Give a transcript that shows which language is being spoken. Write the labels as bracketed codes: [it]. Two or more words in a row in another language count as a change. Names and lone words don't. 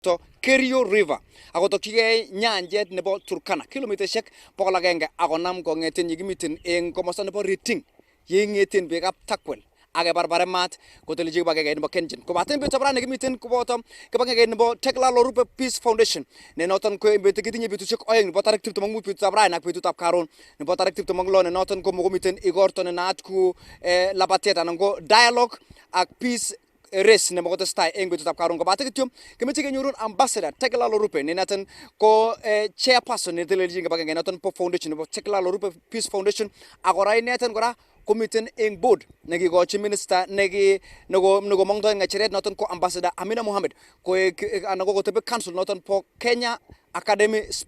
[kln] to Kerio River akotokchigei nyanjet nebo Turkana kilomitaishek 100 akonam kong'eten yekimiten eng komosta nebo Riting yeng'eten beekab Turkwel ake barbare mat kotelelchi kibagenge nebo Kengen kobaten betutab rani kimiten koboto kibagenge nebo Turkwel Rupe Peace Foundation ne noton ko kitinye betusiek oeng nebo tarik 25 betutab rani ak betutab karon nebo tarik 26 ne noton ko komiten igorto ne naat ku labatet anan ko dialogue ak [en] peace race [kln] nebo kotestai eng betutab karon kobate kityo kemeche kenyorun ambassador Turkwel Rupe ne naton ko chairperson ne telelchin kibagenge noton po foundation nebo Turkwel Rupe Peace Foundation akora ineten kora komiten eng board nekikochi minister nekomongtoi ng'echeret noton ko ambassador Amina Mohamed anan ko kotebi council noton po Kenya Academy